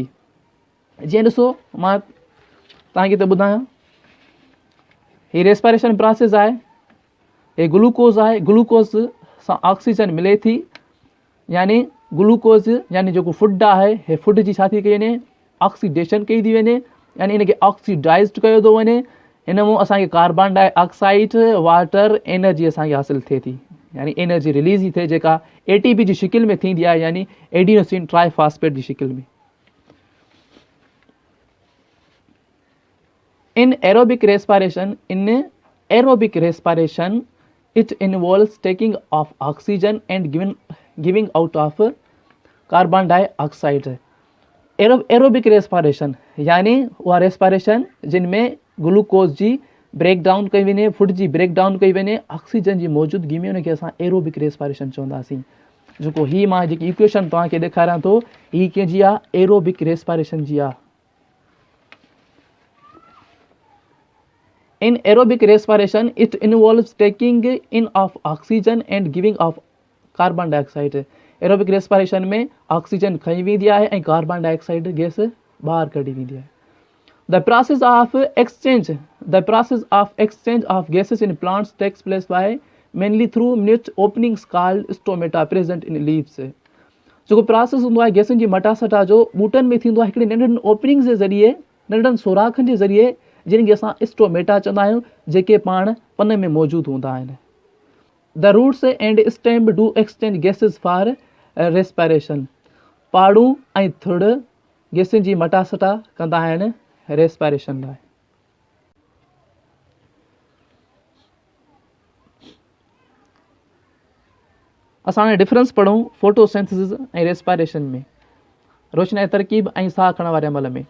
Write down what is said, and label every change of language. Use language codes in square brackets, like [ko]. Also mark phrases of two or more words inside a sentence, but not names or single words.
[sd] जीअं ॾिसो मां तव्हांखे त ॿुधायां, हीअ [en] respiration process [sd] आहे, हे ग्लूकोज़ आहे, ग्लूकोज़ सां ऑक्सीजन मिले थी, यानी ग्लूकोज़ यानी जेको फूड आहे, हे फूड जी छा थी कई वञे, ऑक्सीडेशन कई थी वञे, यानी इनखे ऑक्सीडाइज्ड कयो थो वञे। हिन मां असांखे [en] carbon dioxide, water, energy [sd] असांखे हासिलु थिए थी, यानी [en] energy release [sd] थी थिए, जेका ATP जी शिकिल में थींदी आहे, यानी [en] adenosine triphosphate [sd] जी शिकिल में। [en] In aerobic respiration, it involves taking of oxygen and giving out of carbon dioxide. aerobic respiration [sd] यानी उहा रेस्पायरेशन जिनमें ग्लूकोज़ जी [en] break down [sd] कई वञे, फूड जी [en] break down [sd] कई वञे, ऑक्सीजन जी मौजूदगी में उनखे असां [en] aerobic respiration [sd] चवंदासीं। जेको हीअ मां जेकी इक्वेशन तव्हांखे ॾेखारियां थो, हीअ कंहिंजी आहे, [en] aerobic respiration [sd] जी आहे। [en] In aerobic respiration, it involves taking in of oxygen and giving of carbon dioxide. aerobic respiration [sd] में ऑक्सीजन खई वेंदी आहे ऐं [en] carbon dioxide gas [sd] ॿाहिरि कढी वेंदी आहे। [en] The process of exchange of gases in plants takes place by mainly through minute openings called stomata present in leaves. [sd] जेको प्रोसेस हूंदो आहे गैसनि जी मटासटा जो, ॿूटनि में थींदो आहे हिकिड़ी नंढनि ओपनिंग्स जे ज़रिए, नंढनि सोराखनि जे ज़रिए, जिनखे असां स्टोमेटा चवंदा आहियूं, जेके पाण पन में मौजूदु हूंदा आहिनि। [en] The roots and stem do exchange gases for respiration. [sd] पाड़ू ऐं थुड़ गैसनि जी मटासटा कंदा आहिनि रेस्पायरेशन लाइ। असां हाणे डिफरेंस पढ़ूं फोटोसिंथेसिस ऐं रेस्पायरेशन में, रोशनी तरकीब ऐं साह खणण वारे अमल में।